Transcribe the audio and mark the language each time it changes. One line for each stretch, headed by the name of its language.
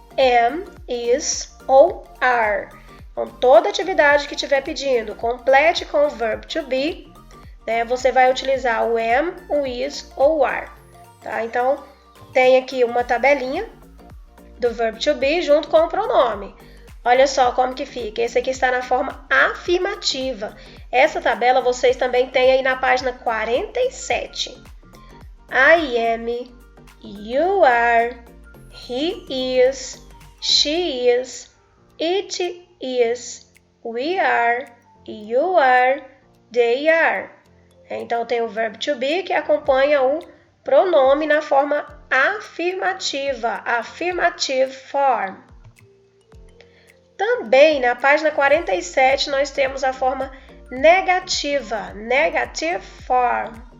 Portuguese: Am, is ou are. Então, toda atividade que estiver pedindo, complete com o verb to be, né, você vai utilizar o am, o is ou o are. Tá? Então, tem aqui uma tabelinha do verb to be junto com o pronome. Olha só como que fica. Esse aqui está na forma afirmativa. Essa tabela vocês também têm aí na página 47.
English: I am, you are, he is, she is, it is, we are, you are, they are.
Portuguese: Então, tem o verbo to be que acompanha o pronome na forma afirmativa, affirmative form. Também, na página 47, nós temos a forma negativa, negative form.